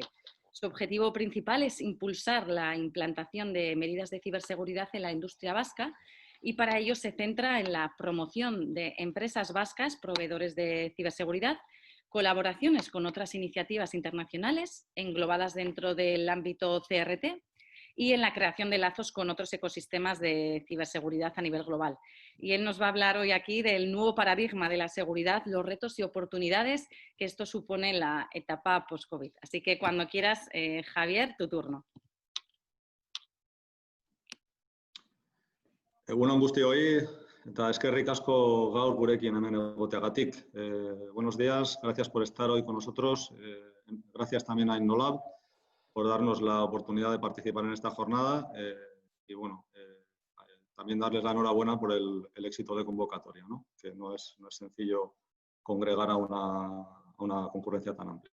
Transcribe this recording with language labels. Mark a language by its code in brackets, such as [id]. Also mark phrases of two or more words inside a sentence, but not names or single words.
[es] Su objetivo principal es impulsar la implantación de medidas de ciberseguridad en la industria vasca y para ello se centra en la promoción de empresas vascas, proveedores de ciberseguridad, colaboraciones con otras iniciativas internacionales englobadas dentro del ámbito CRT y en la creación de lazos con otros ecosistemas de ciberseguridad a nivel global. Y él nos va a hablar hoy aquí del nuevo paradigma de la seguridad, los retos y oportunidades que esto supone en la etapa post-COVID. Así que cuando quieras, Javier, tu turno. [eu] Egunon guztioi, eta eskerrik asko gaur gurekin hemen egoteagatik. [es] Buenos días, gracias por estar hoy con nosotros. Gracias también a Innolab por darnos la oportunidad de participar en esta jornada y bueno, también darles la enhorabuena por el éxito de convocatoria, ¿no? Que no es sencillo congregar a una concurrencia tan amplia.